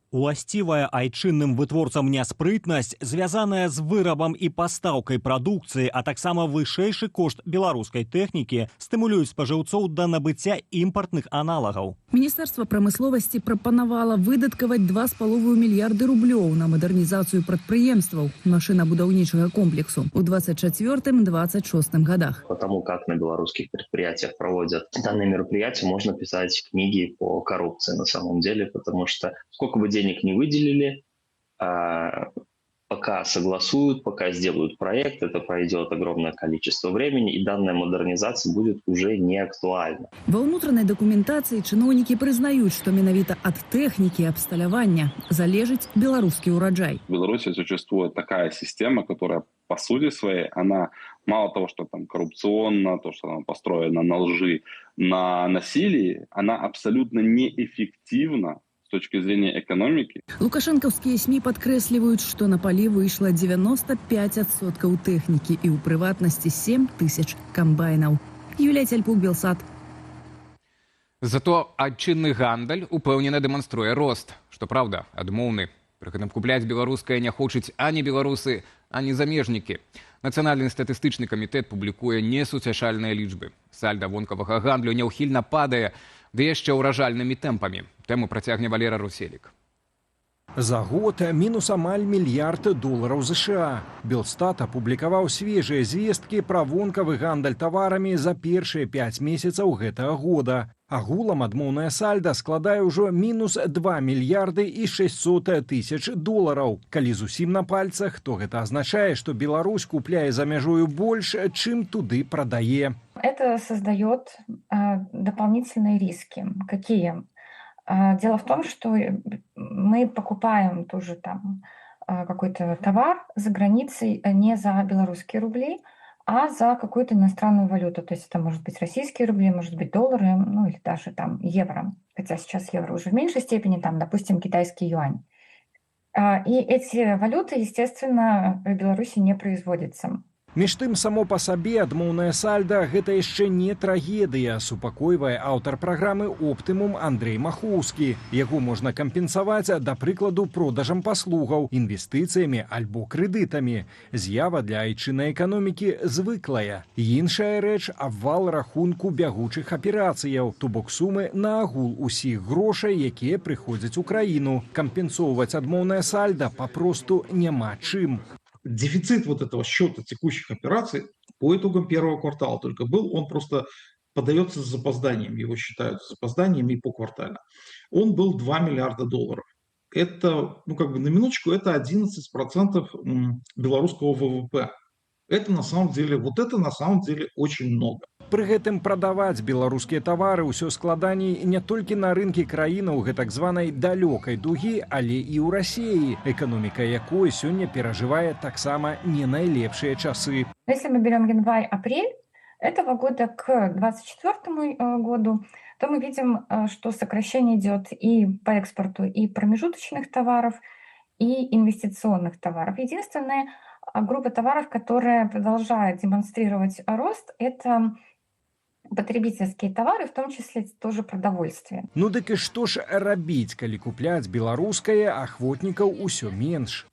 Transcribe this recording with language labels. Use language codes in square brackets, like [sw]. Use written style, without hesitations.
[be] Уласцівая айчынным вытворцам няспрытнасць, звязаная з вырабам і пастаўкай прадукцыі, а таксама вышэйшы кошт беларускай тэхнікі, стымулююць спажыўцоў да набыцця імпартных аналагаў. Міністэрства прамысловасці прапанавала выдаткаваць 2,5 мільярды рублёў на мадэрнізацыю прадпрыемстваў машынабудаўнічага комплексу ў 24-26 годах. [ru] Потому как на белорусских предприятиях проводят данные мероприятия, можно писать книги по коррупции на самом деле, потому что сколько бы денег не выделили, пока согласуют, пока сделают проект, это пройдет огромное количество времени, и данная модернизация будет уже не актуальна. [be] Ва ўнутранай дакументацыі чыноўнікі прызнаюць, што менавіта ад тэхнікі абсталявання залежыць беларускі ўраджай. [ru] В Беларуси существует такая система, которая по сути своей, она мало того, что там коррупционна, то, что она построена на лжи, на насилии, она абсолютно неэффективна с точки зрения экономики. [be] Лукашэнкаўскія СМИ падкрэсліваюць, што на палі выйшла 95% тэхнікі і ў прыватнасці 7 тысяч камбайнаў. Юлія Цяльпук, Белсат. Зато айчынны гандаль упэўнена дэманструе рост. Што праўда, адмоўны. Пры гэтым купляць беларускае не хочуць ані беларусы, ані замежнікі. Нацыянальны статыстычны камітэт публікуе несуцяшальныя лічбы. Сальда вонкавага гандлю няўхільна падае, ды яшчэ ўражальнымі тэмпамі. Тэму працягне Валера Руселік. За год мінус амаль мільярд долараў США. Белстат апублікаваў свежыя звесткі пра вонкавы гандаль таварамі за першыя 5 месяцаў гэтага года. Агулам адмоўная сальда складае ўжо мінус 2 мільярды і 600 тысяч долараў. Калі зусім на пальцах, то гэта азначае, што Беларусь купляе за мяжою больш, чым туды прадае. [ru] Это создает дополнительные риски. Какие? Дело в том, что мы покупаем тоже там какой-то товар за границей не за белорусские рубли, а за какую-то иностранную валюту. То есть это может быть российские рубли, может быть доллары, ну или даже там евро. Хотя сейчас евро уже в меньшей степени, там, допустим, китайский юань. И эти валюты, естественно, в Беларуси не производятся. [be] Між тым, само па сабе адмоўная сальда гэта яшчэ не трагедыя, супакойвае аўтар праграмы «Оптымум» Андрей Махоўскі. Яго можна кампенсаваць, да прыкладу, продажам паслугаў, інвестыцыямі альбо крэдытамі. З'ява для айчыннай эканомікі звыклая. Іншая рэч – абвал рахунку бягучых аперацыяў, то бок сумы на агул усіх грошай, якія прыходзяць у краіну. Кампенсоўваць адмоўная сальда папросту няма чым. [ru] Дефицит вот этого счета текущих операций по итогам первого квартала только был, он просто подается с запозданием, его считают с запозданием и поквартально. Он был 2 миллиарда долларов. Это, ну как бы на минуточку, это 11% белорусского ВВП. Это на самом деле, вот это на самом деле очень много. [be] Пры гэтым прадаваць беларускія тавары ўсё складаней не толькі на рынкі краінаў гэтак званай далёкай дугі, але і ў Расіі, эканоміка якой сёння перажывае таксама не найлепшыя часы. [ru] Если мы берем январь-апрель этого года к 2024 году, то мы видим, что сокращение идет и по экспорту и промежуточных товаров, и инвестиционных товаров. Единственная группа товаров, которая продолжает демонстрировать рост, это потребительские товары, в том числе тоже продовольствие. [be] Ну дык і што ж рабіць, калі купляць беларускае, ахвотнікаў усё менш?